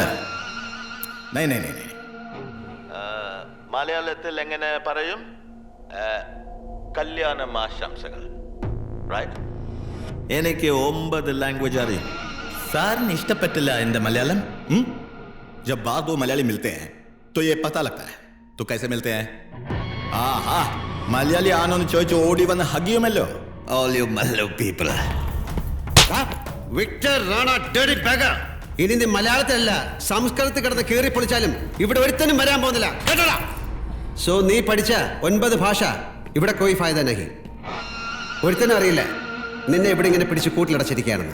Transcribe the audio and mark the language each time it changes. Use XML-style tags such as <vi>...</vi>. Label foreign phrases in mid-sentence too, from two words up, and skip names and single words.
<hi>नहीं.</hi> <ml>മലയാളത്തിൽ എങ്ങനെ പറയും? കല്യാണം ആശംസകൾ. റൈറ്റ്? എനിക്ക് 9 ലാംഗ്വേജ് അറിയും. സാറിന് ഇഷ്ടപ്പെട്ടില്ല എൻ്റെ മലയാളം?</ml> <hi>जब बार दो मलयाली मिलते हैं तो ये पता लगता है. तो कैसे मिलते हैं? हाँ,</hi> <ml>മലയാളി ആണോ എന്ന് ചോദിച്ച് ഓടി വന്ന് ഹഗിയുമല്ലോ.</ml> <en>All you Mallu people. വിക്ടർ റാണ ഡേഡി ബാഗർ.</en> <ml>ഇനി നീ മലയാളത്തിലല്ല സംസ്കൃതത്തിൽ കിടന്ന് കീറി പൊളിച്ചാലും ഇവിടെ ഒരുത്തനും വരാൻ പോകുന്നില്ല കേട്ടോടാ. സോ നീ പഠിച്ച 9 ഭാഷ ഇവിടെ</ml> <hi>कोई फ़ायदा नहीं.</hi> <ml>ഒരുത്തനും അറിയില്ല നിന്നെ ഇവിടെ ഇങ്ങനെ പിടിച്ച് കൂട്ടിലടച്ചിരിക്കുകയാണെന്ന്.</ml>